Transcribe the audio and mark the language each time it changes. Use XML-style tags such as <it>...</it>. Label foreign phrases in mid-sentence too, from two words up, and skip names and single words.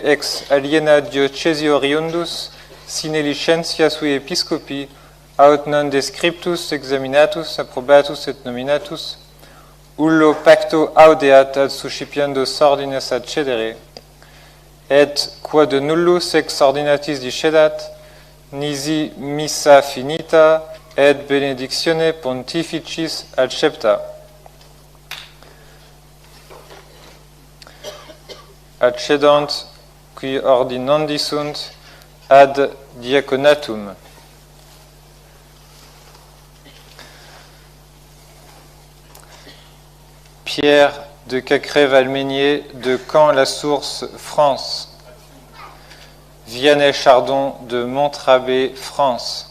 <la>ex aliena diocesi oriundus, sine licentia sui episcopi, aut non de scriptus examinatus, approbatus et nominatus, ullo pacto audeat ad suscipiendos ordines accedere, et quod nullus ex ordinatis discedat, nisi missa finita, et benedictione pontificis accepta. Accedant qui ordinandi sunt ad diaconatum.</la> <fr>Pierre de Cacré-Valménier de Caen-la-Source, France. Vianney Chardon de Montrabé, France.</fr>